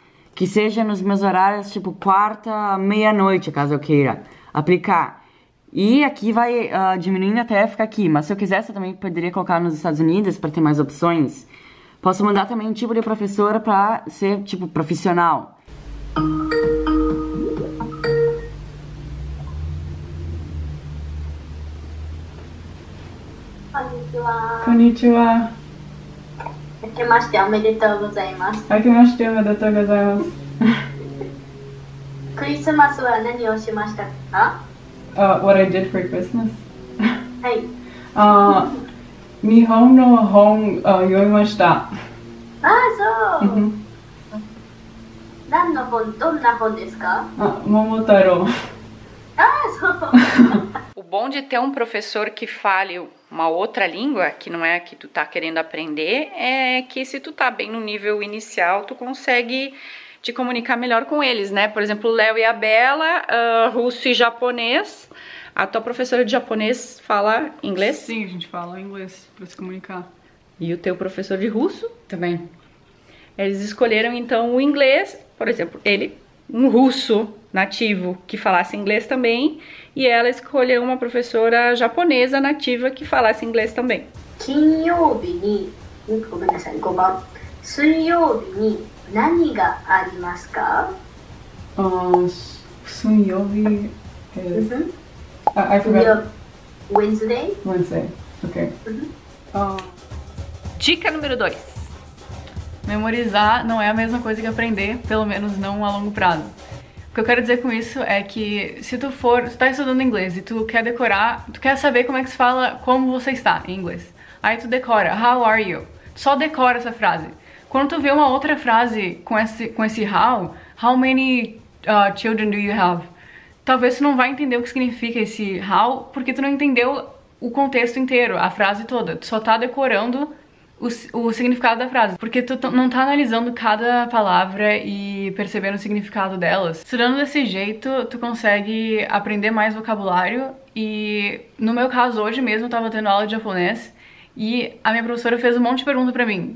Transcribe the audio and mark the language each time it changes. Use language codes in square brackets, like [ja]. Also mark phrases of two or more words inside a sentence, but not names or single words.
[pt] Que seja nos meus horários, tipo, quarta, meia-noite, caso eu queira. Aplicar. E aqui vai diminuindo até ficar aqui. Mas se eu quisesse, eu também poderia colocar nos Estados Unidos para ter mais opções. Posso mandar também um tipo de professora para ser, tipo, profissional. [ja] Konnichiwa. 明けましておめでとうございます。明けましておめでとうございます。クリスマスは何をしましたか？ [en] What I did for Christmas? [ja] はい。日本の本読みました。ああ、そう。何の本、どんな本ですか？桃太郎。ああ、そう。 [pt] O bom de ter um professor que fale uma outra língua, que não é a que tu tá querendo aprender, é que se tu tá bem no nível inicial, tu consegue te comunicar melhor com eles, né? Por exemplo, o Léo e a Bela, russo e japonês. A tua professora de japonês fala inglês? Sim, a gente fala inglês para se comunicar. E o teu professor de russo? Também. Eles escolheram então o inglês, por exemplo, ele, um russo nativo que falasse inglês também, e ela escolheu uma professora japonesa nativa que falasse inglês também. [ja] 金曜日に、ごめんなさい、5番。水曜日に何がありますか？ [en] 水曜日 is... I forgot. Wednesday. Wednesday. Okay. [pt] Dica número 2. Memorizar não é a mesma coisa que aprender, pelo menos não a longo prazo. O que eu quero dizer com isso é que se tu tá estudando inglês e tu quer decorar, tu quer saber como é que se fala como você está em inglês. Aí tu decora, [en] how are you? [pt] Tu só decora essa frase. Quando tu vê uma outra frase com esse [en] how many children do you have? [pt] Talvez tu não vai entender o que significa esse how, porque tu não entendeu o contexto inteiro, a frase toda. Tu só tá decorando o significado da frase, porque tu não tá analisando cada palavra e percebendo o significado delas. Estudando desse jeito, tu consegue aprender mais vocabulário e, no meu caso, hoje mesmo eu tava tendo aula de japonês e a minha professora fez um monte de pergunta pra mim.